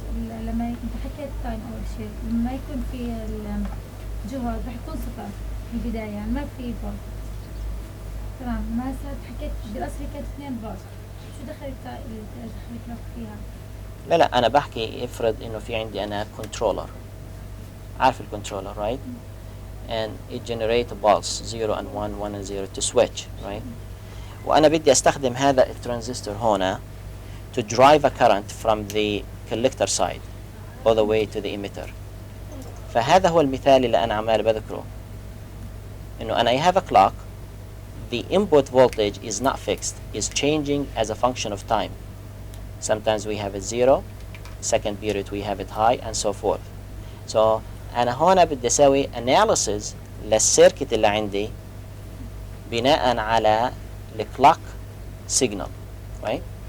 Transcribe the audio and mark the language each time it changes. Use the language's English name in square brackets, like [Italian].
[Arabic] لما انت حكيت تايم اول شيء لما يكون في الجهد رح يكون صفر في البدايه، يعني ما في فولت. تمام. ما هسه حكيت بالاصل كانت 2 فولت، شو دخل الكلوك فيها؟ لا انا بحكي افرض انه في عندي انا كنترولر، عارف الكنترولر right? [English] And it generate a pulse 0 and 1 1 and 0 to switch, right? [Arabic] وانا بدي استخدم هذا الترانزستور هنا [English] to drive a current from the collector side all the way to the emitter. [Arabic] فهذا هو المثال اللي انا عمال بذكره، انه انا [English] I have a clock, the input voltage is not fixed, is changing as a function of time. Sometimes we have it 0, second period we have it high, and so forth. [Arabic] So أنا هنا بدي أسوي analysis للسيركت اللي عندي بناء على الكلوك signal, right?